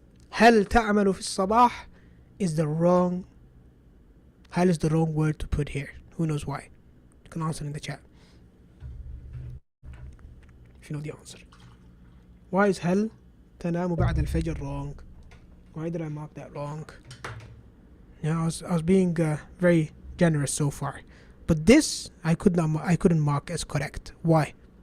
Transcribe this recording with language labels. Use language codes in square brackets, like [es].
[ar] هل تعمل في الصباح [en] is the wrong. هل is the wrong word to put here. Who knows why? You can answer in the chat if you know the answer. Why is [ar] هل تنام بعد الفجر [en] wrong? Why did I mark that wrong? Yeah, I was being very generous so far. But this I couldn't mark as correct. Why?